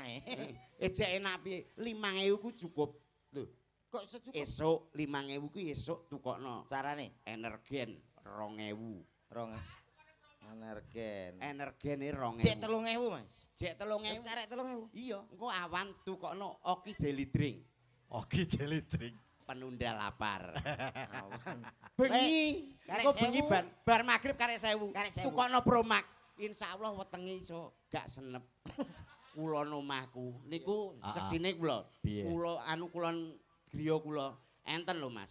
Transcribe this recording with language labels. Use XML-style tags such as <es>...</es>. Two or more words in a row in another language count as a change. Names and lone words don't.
<jv>Ejek enak piye? 5.000 ku cukup. Lho, Kok secukup esuk 5.000 ku esuk tukokno. carane? Energen 2.000. Rong energen. Energine 2.000. Jek 3.000, Mas. Jek Wis 3.000. karek 3.000. Iya, engko awan tukokno Oki Jelly Drink. Oke jelly drink.</jv> <id>Penunda lapar.</id> <jv>Awan. Bengi, karek engko bengi 1.000. bar magrib karek 1.000. Karek 1.000. Tukokno Promak. Insyaallah wetenge iso gak senep. Kula omahku niku seksine kula. Piye? Kula kulon griya kula enten lho Mas.</jv>